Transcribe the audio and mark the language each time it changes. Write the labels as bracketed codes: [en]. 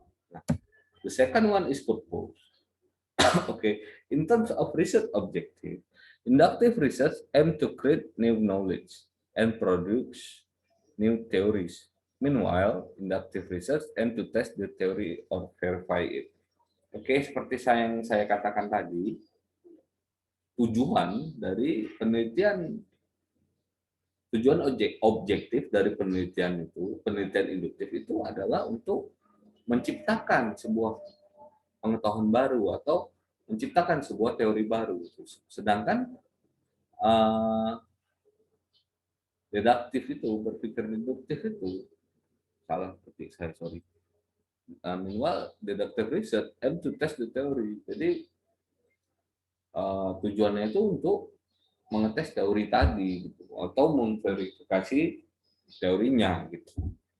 [en] Nah, the second one is purpose. Okay, in terms of research objective, inductive research aim to create new knowledge and produce new theories. Meanwhile, inductive research aim to test the theory or verify it. [id] Oke, seperti yang saya katakan tadi, tujuan dari penelitian, tujuan objektif dari penelitian itu, penelitian induktif itu adalah untuk menciptakan sebuah pengetahuan baru atau menciptakan sebuah teori baru. Sedangkan deduktif itu, berpikir deduktif itu salah ketik saya, sorry. [en] Meanwhile, deductive research aim to test the theory. [id] Jadi tujuannya itu untuk mengetes teori tadi gitu, atau memverifikasi teorinya gitu.